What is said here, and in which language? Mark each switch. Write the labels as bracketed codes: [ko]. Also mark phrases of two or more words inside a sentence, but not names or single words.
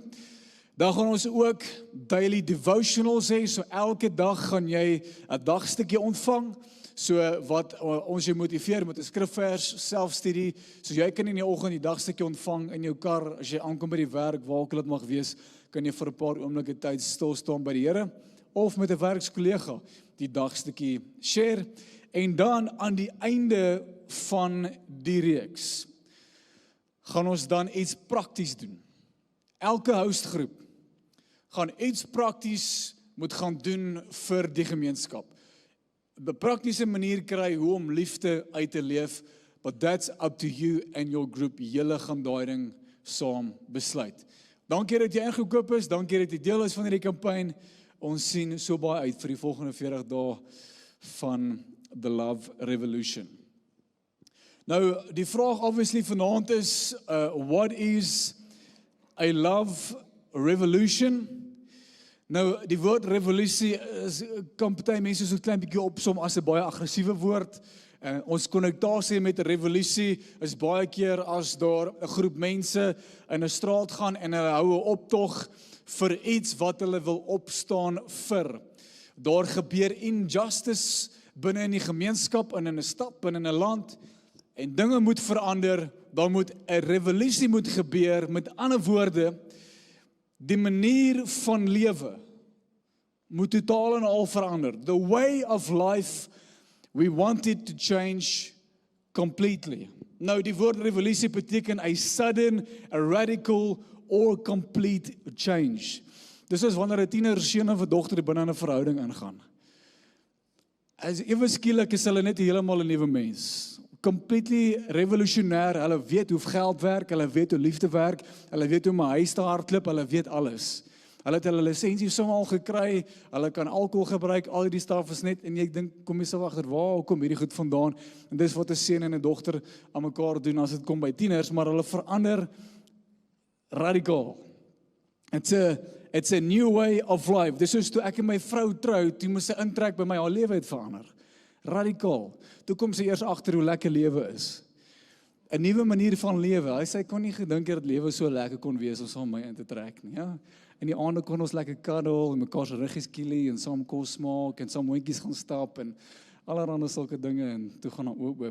[af] Dan gaan ons ook [en] daily devotionals [af] hê, so elke dag gaan jy 'n dagstukkie ontvang, so wat ons jou motiveer met 'n skrifvers, selfstudie, so jy kan in die oggend die dagstukkie ontvang in jou kar, as jy aankom by die werk, waar ook al dit mag wees, kan jy vir 'n paar oomblikke tyd stil staan by die Here, of met 'n werkskollega die dagstukkie share, en dan aan die einde van die reeks, gaan ons dan iets prakties doen. Elke hostgroep gaan iets prakties moet gaan doen vir die gemeenskap. Op 'n praktiese manier kry hoe om liefde uit te leef, [en] but that's up to you and your group. [af] Julle gaan daai ding saam besluit. Dankie dat jy ingekoop is, dankie dat jy deel is van hierdie kampanje. Ons sien so baie uit vir die volgende 40 dae van The Love Revolution. Nou, die vraag obviously vanaand is, [en] what is a love revolution? [af] Nou, die woord revolusie kan party mense so 'n klein bietjie opsom as 'n baie aggressiewe woord. Ons konnektasie met 'n revolusie is baie keer as daar 'n groep mense in 'n straat gaan en hulle hou 'n optog vir iets wat hulle wil opstaan vir. Daar gebeur injustice binne in die gemeenskap, in 'n stad, in 'n land, en dinge moet verander, daar moet 'n revolusie moet gebeur, met ander woorde, die manier van lewe moet totaal en al verander. [en] The way of life, we want it to change completely. [af] Nou, die woord revolusie beteken [en] a sudden, a radical or complete change. [af] Dis is wanneer 'n tienerseun of 'n dogter binne 'n verhouding ingaan. As ewe skielik is hulle net heeltemal 'n nuwe mens. Completely revolutionêr, hulle weet hoe geld werk, hulle weet hoe liefde werk, hulle weet hoe om 'n huis te hardloop, hulle weet alles. Hulle het hulle lisensie sommer al gekry, hulle kan alkohol gebruik, al hierdie staf is net, en jy dink, kom jy self agter, waar kom hierdie goed vandaan? En dis wat 'n seun en 'n dogter aan mekaar doen as dit kom by tieners, maar hulle verander radikaal. [en] It's a new way of life. [af] Dis soos toe ek en my vrou trou, toe moes sy intrek by my, haar lewe het verander. Radikaal. Toe kom sy eers agter hoe lekker lewe is. 'n Nuwe manier van lewe. Hy sê, kon nie gedink dat lewe so lekker kon wees om saam my in te trek nie. Ja? In die aande kon ons lekker cuddle en mekaar se ruggies kielie en saam kos maak en saam hondjies gaan stap en allerhande sulke dinge en toe gaan haar oop.